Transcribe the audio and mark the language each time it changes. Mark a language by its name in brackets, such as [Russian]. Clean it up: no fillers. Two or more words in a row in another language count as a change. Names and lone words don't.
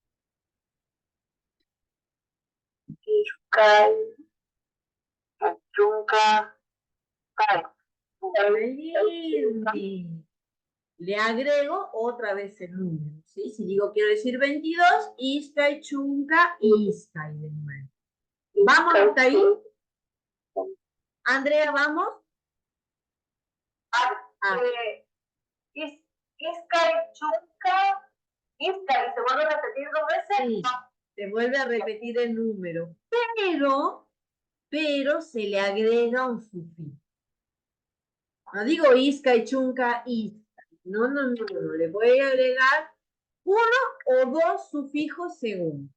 [Spanish] Le agrego otra vez el número. ¿Sí? Si digo quiero decir 22, [Quechua] Iskay chunka Iskay [Spanish] de nuevo. ¿Vamos hasta ahí? Andrea, ¿vamos? [Quechua] Iskay chunka Iskay, [Spanish] ¿se vuelve a repetir 2 veces? Sí, se vuelve a repetir el número, pero se le agrega un sufijo. No digo [Quechua] Iskay chunka Iskay. [Spanish] No, le voy a agregar 1 o 2 sufijos según.